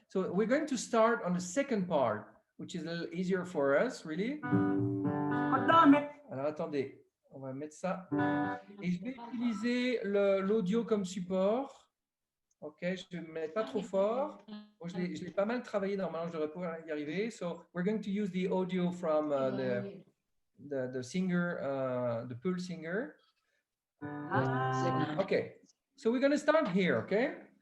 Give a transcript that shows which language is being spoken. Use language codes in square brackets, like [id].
[en] So, we're going to start on the second part, which is a little easier for us, really. [fr] Alors, attendez, on va mettre ça. Et je vais utiliser l'audio comme support. Ok, je ne vais mettre pas trop fort. Bon, je l'ai pas mal travaillé, normalement, je devrais pouvoir y arriver. [en] So, we're going to use the audio from the singer, the Peul singer. Okay, so we're going to start here, okay?